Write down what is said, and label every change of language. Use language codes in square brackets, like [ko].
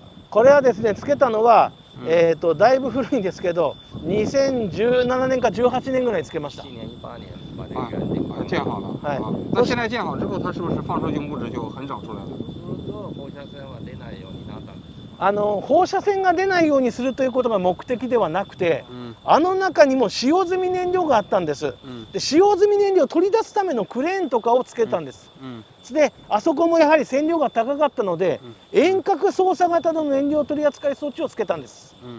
[ja] これはですね、つけたのは、だいぶ古いんですけど、2017年か18年ぐらいつけました。 [zh] 7年、18年把这个原定建好了。 [ja] はい。 [zh] 那现在建好之后，它是不是放射性物质就很少出来了？ [ja] 放射線は出ないようになったんです。放射線が出ないようにするということが目的ではなくて、中にも使用済み燃料があったんです。で、使用済み燃料を取り出すためのクレーンとかをつけたんです。で、あそこもやはり線量が高かったので、遠隔操作型の燃料取扱装置をつけたんです。